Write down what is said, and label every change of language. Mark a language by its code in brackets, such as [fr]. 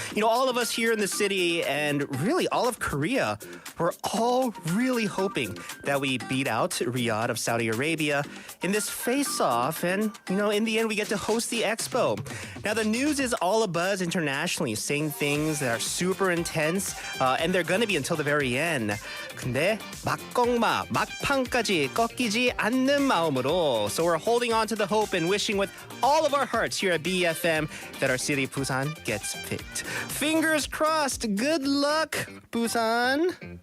[en] You know, all of us here in the city and really all of Korea, we're all really hoping that we beat out Riyadh of Saudi Arabia in this face-off, and, you know, in the end we get to host the Expo. Now, the news is all abuzz internationally, saying things that are super intense, and they're gonna be until the very end. [ko] 근데 막공마, 막판까지 꺾이지 않는 마음으로. [en] So we're holding on to the hope and wishing with all of our hearts here at BFM that our city, Busan, gets picked. Fingers crossed. Good luck, Busan.